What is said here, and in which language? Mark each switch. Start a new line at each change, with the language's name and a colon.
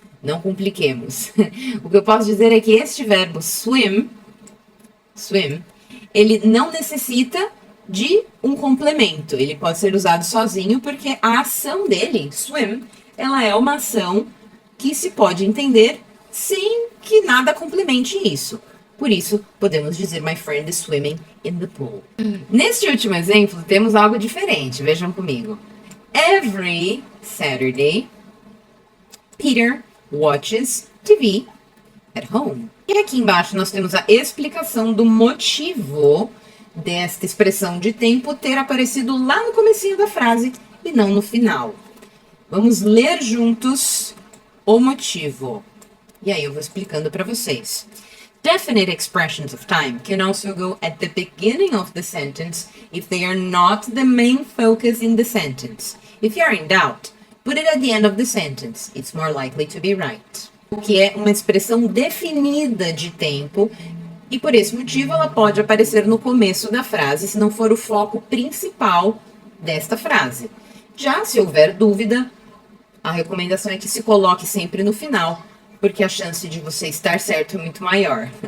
Portuguese: Não compliquemos. O que eu posso dizer é que este verbo swim swim, ele não necessita de um complemento. Ele pode ser usado sozinho porque a ação dele, swim, ela é uma ação que se pode entender sem que nada complemente isso. Por isso, podemos dizer
English: my friend is swimming in the pool.
Portuguese: Neste último exemplo, temos algo diferente. Vejam comigo.
English: Every Saturday, Peter watches TV at home.
Portuguese: E aqui embaixo nós temos a explicação do motivo desta expressão de tempo ter aparecido lá no comecinho da frase e não no final. Vamos ler juntos o motivo. E aí eu vou explicando para vocês.
English: Definite expressions of time can also go at the beginning of the sentence if they are not the main focus in the sentence. If you are in doubt, put it at the end of the sentence. It's more likely to be right.
Portuguese: O que é uma expressão definida de tempo e por esse motivo ela pode aparecer no começo da frase se não for o foco principal desta frase. Já se houver dúvida, a recomendação é que se coloque sempre no final, porque a chance de você estar certo é muito maior.